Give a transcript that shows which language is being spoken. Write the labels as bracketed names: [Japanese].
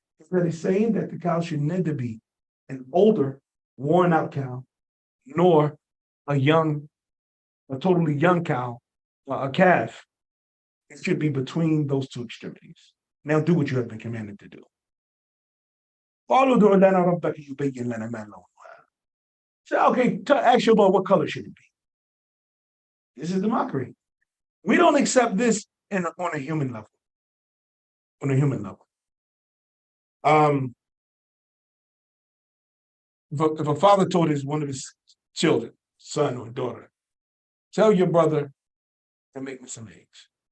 [English] That he's saying that the cow should neither be an older, worn-out cow, nor a totally young cow, a calf. It should be between those two extremities. Now do what you have been commanded to do. [Arabic] قالوا ادع لنا ربك يبين لنا ما لونها. [English] So, okay, ask your Lord, what color should it be? This is the mockery. We don't accept this on a human level. On a human level. If a father told one of his children, son or daughter, tell your brother to make me some eggs.